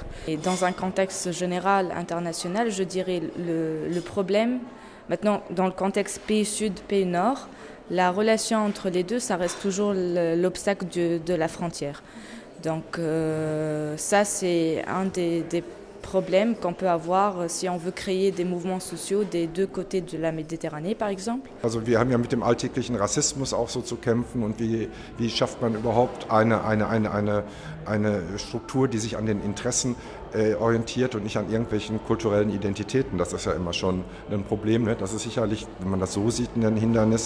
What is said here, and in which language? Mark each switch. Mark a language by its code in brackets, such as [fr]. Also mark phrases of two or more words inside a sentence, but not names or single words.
[fr] Et dans un contexte général international, je dirais le problème, maintenant dans le contexte pays sud, pays nord, la relation entre les deux, ça reste toujours l'obstacle de la frontière. Donc ça, c'est un des problèmes qu'on peut avoir si on veut créer des mouvements sociaux des deux côtés de la Méditerranée, par exemple. [de] Also wir haben ja mit dem alltäglichen Rassismus auch so zu kämpfen und wie schafft man überhaupt eine Struktur, die sich an den Interessen orientiert und nicht an irgendwelchen kulturellen Identitäten. Das ist ja immer schon ein Problem, ne? Das ist sicherlich, wenn man das so sieht, ein Hindernis.